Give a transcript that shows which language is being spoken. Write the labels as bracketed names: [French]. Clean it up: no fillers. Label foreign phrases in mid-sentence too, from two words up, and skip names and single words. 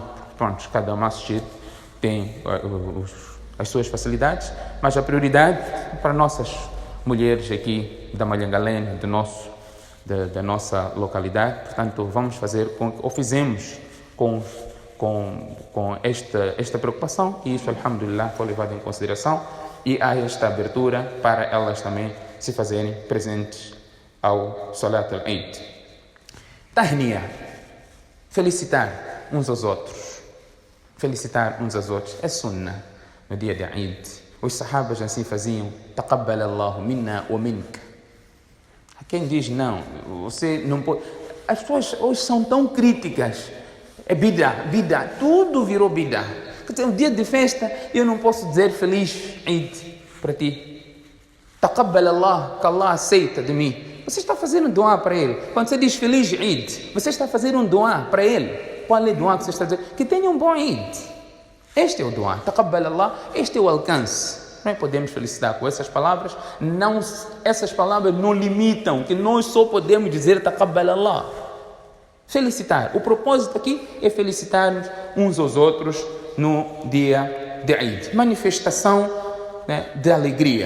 [Portuguese] Pronto, cada masjid tem as suas facilidades, mas a prioridade para nossas mulheres aqui da Malhangalene, da nossa localidade. Portanto, vamos fazer ou fizemos com esta preocupação, e isso, alhamdulillah, foi levado em consideração. e há esta abertura para elas também se fazerem presentes ao [Arabic] صلاة العيد. [Portuguese] Tahniya, felicitar uns aos outros. Felicitar uns aos outros é sunnah no dia de Eid. Os sahabas assim faziam. [Arabic] تقبل الله منا ومنك. [Portuguese] Quem diz não, você não pode. As pessoas hoje são tão críticas. É bid'ah, tudo virou bid'ah. Um dia de festa, eu não posso dizer feliz Eid para ti. [Arabic] تقبل الله, [Portuguese] que Allah aceita de mim. Você está fazendo dua para ele. Quando você diz feliz Eid, você está fazendo um dua para ele. Qual é o dua que você está dizendo? Que tenha um bom Eid. Este é o dua. [Arabic] تقبل الله, [Portuguese] este é o alcance. Não podemos felicitar com essas palavras. Não, essas palavras não limitam, que nós só podemos dizer [Arabic] تقبل الله. [Portuguese] Felicitar. O propósito aqui é felicitar-nos uns aos outros no dia de Eid. Manifestação, né, de alegria.